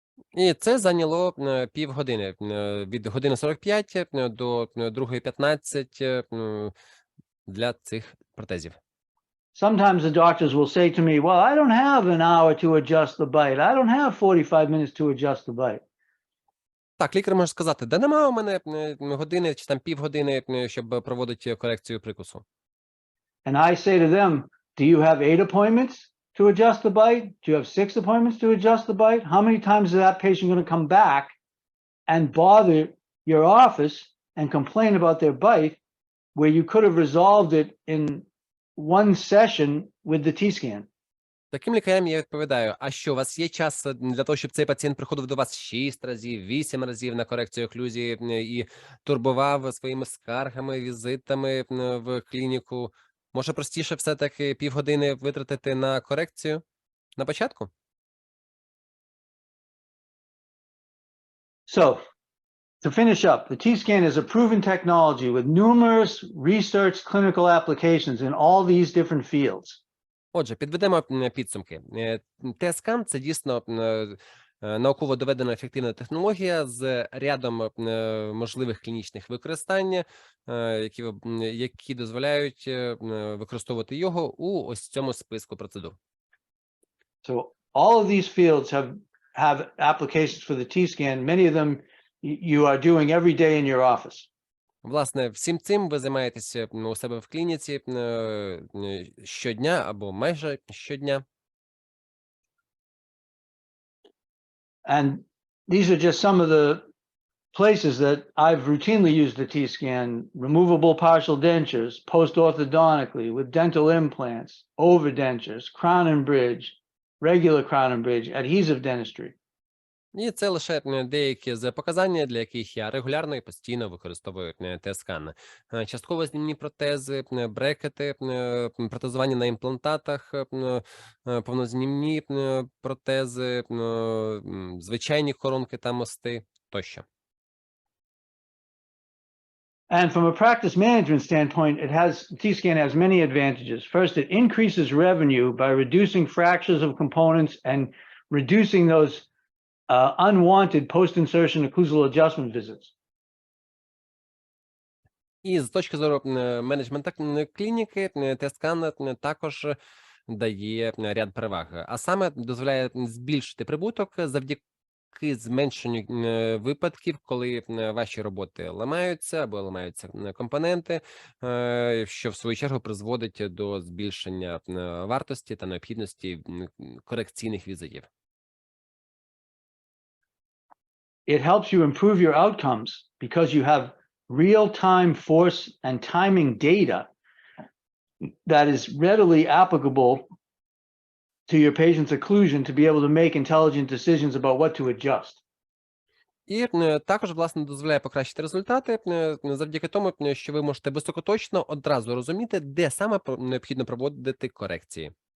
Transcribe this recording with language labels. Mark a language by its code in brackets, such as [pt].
[uk] І це зайняло півгодини, від години 45 до 2:15 для цих протезів. [en] Sometimes the doctors will say to me, well, I don't have an hour to adjust the bite. I don't have 45 minutes to adjust the bite. [uk] Так, лікар може сказати, да нема у мене години чи там півгодини, щоб проводити корекцію прикусу. [en] And I say to them, do you have 8 appointments to adjust the bite? Do you have 6 appointments to adjust the bite? How many times is that patient going to come back and bother your office and complain about their bite where you could have resolved it in one session with the T-scan? [uk] Таким лікарям я відповідаю, а що, у вас є час для того, щоб цей пацієнт приходив до вас 6 разів, 8 разів на корекцію оклюзії і турбував своїми скаргами, візитами в клініку? Може, простіше все-таки півгодини витратити на корекцію на початку? [en] So, to finish up, the T-scan is a proven technology with numerous research clinical applications in all these different fields. [uk] Отже, підведемо підсумки. Т-скан – це дійсно науково доведена ефективна технологія з рядом можливих клінічних використань, які дозволяють використовувати його у ось цьому списку процедур. [en] So all of these fields have applications for the T-scan. Many of them you are doing every day in your office. [uk] Власне, всім цим ви займаєтеся у себе в клініці щодня або майже щодня. [en] And these are just some of the places that I've routinely used the T-scan: removable partial dentures, post-orthodontically with dental implants, overdentures, crown and bridge, regular crown and bridge, adhesive dentistry. [uk] І це лише деякі з показань, для яких я регулярно і постійно використовую Т-скан. Частково знімні протези, брекети, протезуванні на імплантатах, повнознімні протези, звичайні коронки та мости тощо. [en] And from a practice management standpoint, T-scan has many advantages. First, it increases revenue by reducing fractures of components and reducing those unwanted post-insertion occlusal adjustment visits. [uk] І з точки зору менеджменту клініки, Т-скан також дає ряд переваг, а саме дозволяє збільшити прибуток завдяки зменшенню випадків, коли ваші роботи ламаються або ламаються компоненти, що в свою чергу призводить до збільшення вартості та необхідності корекційних візитів. [en] It helps you improve your outcomes because you have real-time force and timing data that is readily applicable to your patient's occlusion to be able to make intelligent decisions about what to adjust. [uk] І також, власне, дозволяє покращити результати завдяки тому, що ви можете високоточно одразу розуміти, де саме необхідно проводити корекції.